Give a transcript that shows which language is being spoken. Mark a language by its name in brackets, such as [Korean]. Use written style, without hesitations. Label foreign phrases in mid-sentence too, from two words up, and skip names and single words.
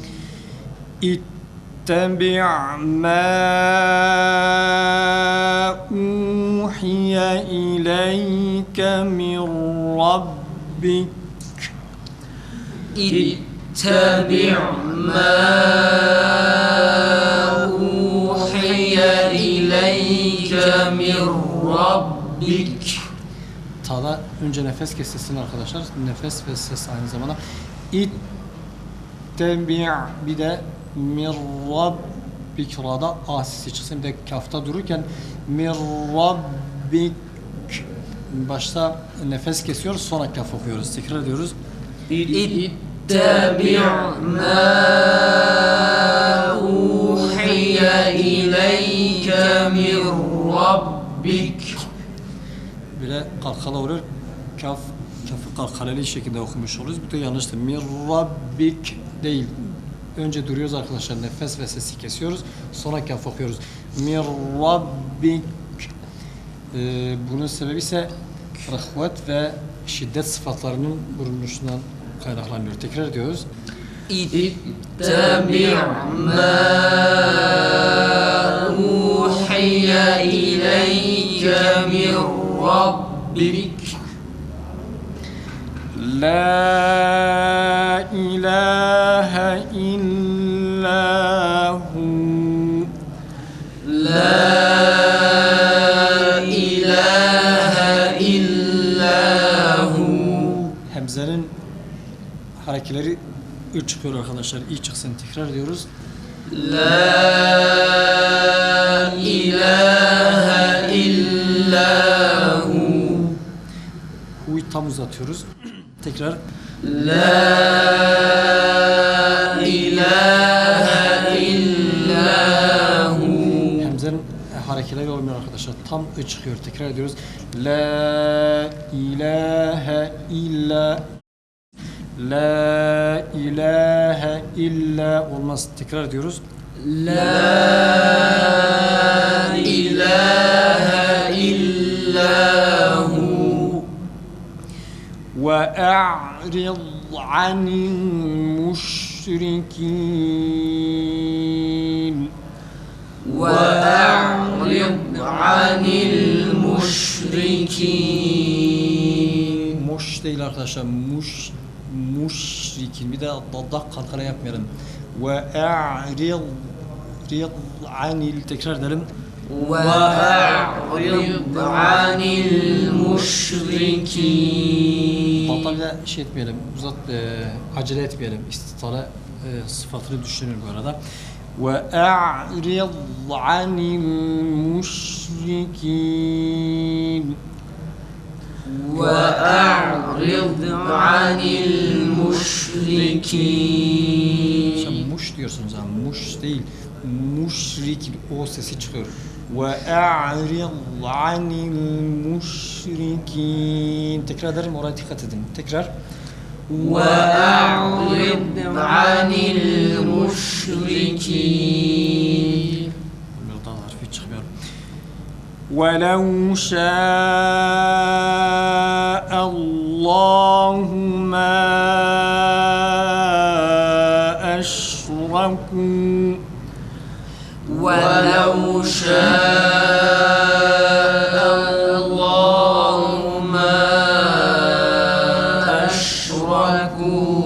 [Arabic] اتبع ما أوحي إليك من ربك اتبع ما أوحي إليك من ربك [Turkish] Ta'da önce nefes kesilsin arkadaşlar. Nefes ve ses aynı zamanda. İttebi' bir de [Arabic] من ربك [Turkish] ra'da a sesi çıksın. Bir de kafta dururken [Arabic] من ربك [Turkish] başta nefes kesiyoruz sonra kaf okuyoruz. Tekrar ediyoruz. [Arabic] اتبع ما أوحي إليك من ربك [Turkish] Böyle kalkala oluyor. Kafı kalkaleli şekilde okumuş oluyoruz. Bu da yanlıştır. [Arabic] من ربك [Turkish] değil. Önce duruyoruz arkadaşlar. Nefes ve sesi kesiyoruz. Sonra kaf okuyoruz. [Arabic] من ربك. [Turkish] Bunun sebebi ise rahvet ve şiddet sıfatlarının bulunuşundan kaynaklanıyor. Tekrar ediyoruz. [Arabic] اتبع ما أوحي إليك من ربك لا إله إلا هو. لا إله إلا هو [Turkish] Hemzenin harekeleri ı çıkıyor arkadaşlar. İ çıksın. Tekrar ediyoruz. [Arabic] لا إله إلا هو [Turkish] Hu'yu tam uzatıyoruz. Tekrar. [Arabic] لا إله إلا هو [Turkish] Hemzenin harekeleri olmuyor arkadaşlar. Tam ı çıkıyor. Tekrar ediyoruz. [Arabic] لا إله إلا. لا إله إلا [Turkish] olmaz. Tekrar ediyoruz. [Arabic] لا إله إلا هو وأعرض عن المشركين وأعرض عن المشركين [Turkish] Muş değil arkadaşlar. Muşrikin. Bir de dadda kalkara yapmayalım. [Arabic] وأعرض عن [Turkish] tekrar edelim. [Arabic] وأعرض عن المشركين. [Turkish] Hatta bir de şey etmeyelim, acele etmeyelim. İstitare sıfatını düşünün bu arada. [Arabic] وَاَعْرِضْ عَنِ الْمُشْرِكِينَ. وَاَعْرِضْ عَنِ الْمُشْرِكِينَ. [Turkish] Sen muş diyorsunuz ama muş değil. Müşrik o sesi çıkıyor. [Arabic] وَاَعْرِضْ عَنِ الْمُشْرِكِينَ. [Turkish] Tekrar ederim, oraya dikkat edin. Tekrar. [Arabic] وَاَعْرِضْ عَنِ الْمُشْرِكِينَ. [Turkish] Buradan harfi çıkmıyor. [Arabic] وَلَوْ شَاءَ اللّٰهُ مَا أَشْرَكُوا. وَلَوْ شَاءَ اللّٰهُ مَا أَشْرَكُوا.